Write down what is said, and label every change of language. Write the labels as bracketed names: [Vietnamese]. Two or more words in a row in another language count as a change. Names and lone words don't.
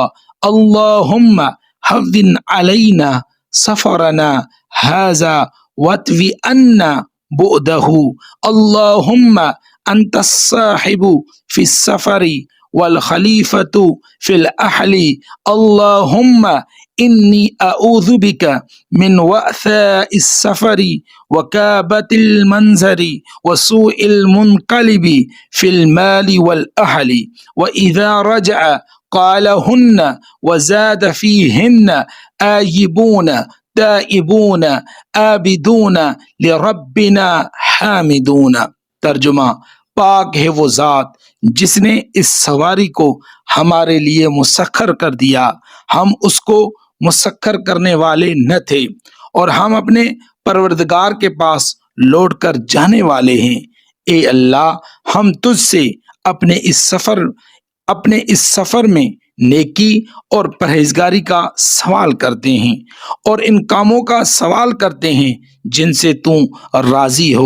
[Arabic] اللهم هون علينا سفرنا هذا واطو عنا بعده. اللهم أنت الصاحب في السفر والخليفة في الأهل. اللهم إني أعوذ بك من وعثاء السفر وكآبة المنظر وسوء المنقلب في المال والأهل وإذا رجع قالهن وزاد فيهن آيبون تائبون عابدون لربنا حامدون. [Urdu] तर्जुमा, پاک ہے وہ ذات جس نے اس سواری کو ہمارے لیے مسخر کر دیا. ہم اس کو مسخر کرنے والے نہ تھے اور ہم اپنے پروردگار کے پاس لوٹ کر جانے والے ہیں. اے اللہ، ہم تجھ سے اپنے اس سفر میں نیکی اور پرہیزگاری کا سوال کرتے ہیں اور ان کاموں کا سوال کرتے ہیں جن سے تو راضی ہو.